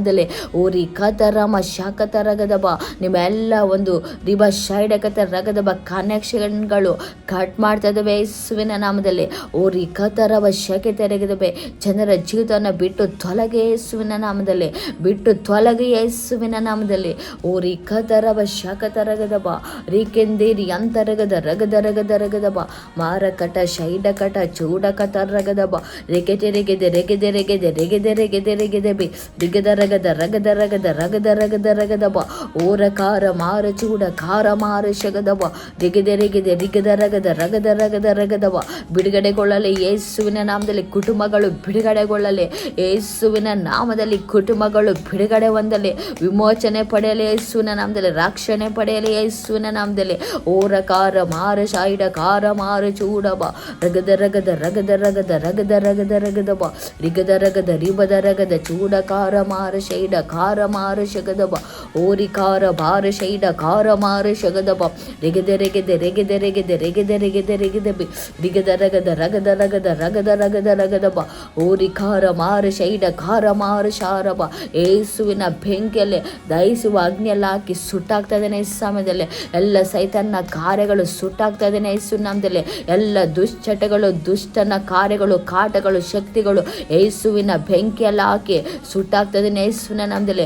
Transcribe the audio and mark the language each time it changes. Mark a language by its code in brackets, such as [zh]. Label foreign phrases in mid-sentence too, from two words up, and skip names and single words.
[kn] ಓರಿ ಕತರಮ ಶಾಕತ ರಗದಬ ನಿಮ್ಮೆಲ್ಲ ಒಂದು ರಿಬ ಶೈಡಕತ ರಗದಬ ಕನೆಕ್ಷನ್ಗಳು ಕಟ್ ಮಾಡ್ತಾ ಇದ್ದಾವೆ ಯೇಸುವಿನ ನಾಮದಲ್ಲಿ. ಓ ಕತರವ ಶಕೆ ತೆರೆಗದಬೆ ಜನರ ಜೀವಿತವನ್ನು ಬಿಟ್ಟು ತೊಲಗೆ ಯೇಸುವಿನ ನಾಮದಲ್ಲಿ, ಬಿಟ್ಟು ತೊಲಗೆ ಯೇಸುವಿನ ನಾಮದಲ್ಲಿ. ಓ ಕತರವ ಶಾಕತ ರಗದಬ ಕೆಂದೇರಿ ಅಂತರಗದ ರಗದ ರಗದ ರಗದಬ ಮಾರಕಟ ಶೈಡಕಟ ಚೂಡಕತ ರಗದಬ ರೆಗೆದೆ ರೆಗೆದೆ ರೆಗೆದೆ ರೆಗೆದೆ ರೆಗೆದೆ ರೆಗೆದೆ ರೆಗೆದೆ ಬಿ ದಿಗದ ರಗದ ರಗದ ರಗದ ರಗದ ರಗದ ರಗದಬ ಓರ ಕಾರ ಮಾರ ಚೂಡ ಕಾರ ಮಾರ ಶಗದಬ ರೆಗೆದೆ ರೆಗೆದೆ ರಿಗದ ರಗದ ರಗದ ರಗದ ರಗದಬ ಬಿಡುಗಡೆಗೊಳ್ಳಲಿ ಯೇಸುವಿನ ನಾಮದಲ್ಲಿ. ಕುಟುಂಬಗಳು ಬಿಡುಗಡೆಗೊಳ್ಳಲಿ ಯೇಸುವಿನ ನಾಮದಲ್ಲಿ. ಕುಟುಂಬಗಳು ಬಿಡುಗಡೆ ಹೊಂದಲಿ, ವಿಮೋಚನೆ ಪಡೆಯಲಿ ಯೇಸುವಿನ ನಾಮದಲ್ಲಿ, ರಕ್ಷಣೆ ಪಡೆಯಲಿ ಯೇಸುವಿನ ನಾಮದಲ್ಲಿ. ಓರ ಕಾರ ಮಾರ ಶಾಯಿಡ ಕಾರ ಮಾರ ಚೂಡಬ ರಗದ ರಗದ ರಗದ ರಗದ ರಗದ ರಗದ ರಗದಬ ರಿಗದ ರಗದ ರಿಬದ ರಗದ ಚೂಡ ಕಾರ ಮಾರ ಶೈಡ ಕಾರ ಮಾರ ಶಗದಬ ಓರಿ ಕಾರ ಬಾರ ಶೈಡ ಕಾರ ಮಾರ ಶಗದಬ ರೆಗೆದೆ ರೆಗೆದೆ ರೆಗೆದೆ ರೆಗೆದೆ ರೆಗೆದೆ ರೆಗೆದೆ ರೆಗೆದೆ ಬಿ ರಿಗದ ರಗದ ರಗದ ರಗದ ರಗದ ರಗದ ರಗದಬ ಓರಿ ಕಾರ ಮಾರ ಶೈಡ ಕಾರ ಮಾರ ಶಾರಬ ಏಸುವಿನ ಬೆಂಕಿಯಲ್ಲಿ ದಹಿಸುವ ಅಗ್ನಿಯಲ್ಲಿ ಹಾಕಿ ಸುಟ್ಟಾಗ್ತಾ ಇದ್ದಾನೆ ಈ ಸಮಯದಲ್ಲಿ. ಎಲ್ಲ ಸೈತಾನ್ನ ಕಾರ್ಯಗಳು ಸುಟ್ಟಾಗ್ತಾ ಇದ್ದಾನೆ ಯೇಸು ನಾಮದಲ್ಲಿ. ಎಲ್ಲ ದುಶ್ಚಟಗಳು, ದುಷ್ಟನ ಕಾರ್ಯಗಳು, ಕಾಟಗಳು, ಶಕ್ತಿಗಳು ಯೇಸುವಿನ ಬೆಂಕಿಯಲ್ಲಿ ಹಾಕಿ ಸುಟ್ಟಾಗ್ತಾ ಇದ್ದಾನೆ ಯೇಸುವಿನ ನಾಮದಲ್ಲಿ.